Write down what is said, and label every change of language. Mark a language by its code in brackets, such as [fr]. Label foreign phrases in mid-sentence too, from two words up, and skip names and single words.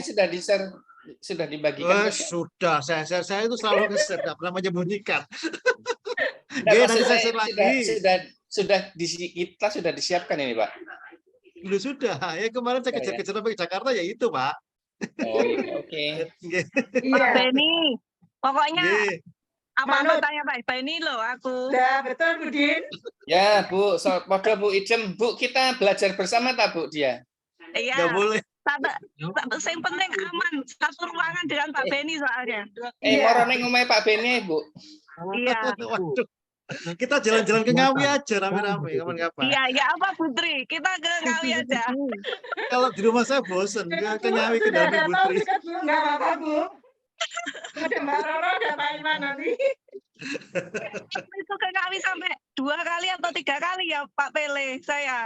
[id] sudah di-share, sudah dibagikan. Oh, sudah, saya itu selalu nge-share, nggak pernah menyembunyikan. Nggak, Nggih, maksud nanti saya saya share lagi. sudah kita sudah disiapkan ini Pak. Lu sudah, ya kemarin saya kejar-kejar sampai ke Jakarta ya itu Pak. Oh iya, oke. Nggih. Pak Beni, pokoknya Nggih. apa tanya Pak Beni loh aku. Ya, betul Bu Din. Ya Bu, pada Bu Ijem, Bu kita belajar bersama tak Bu dia? Iya. Nggak boleh. Yang penting aman, satu ruangan dengan Pak Beni soalnya. [jv] Moro ning omahe Pak Beni Bu. [id] Iya. Waduh. Kita jalan-jalan ke Ngawi aja rame-rame kapan-kapan. Iya, ya apa Putri? Kita ke Ngawi aja. Kalau di rumah saya bosen, ke Ngawi ke Sudah Dawi ada Putri. topik belum? Nggak apa-apa, Bu. Ada Mbak Roro, ada Pak Iman nanti. Itu ke Ngawi sampai 2 kali atau 3 kali ya Pak Pele saya.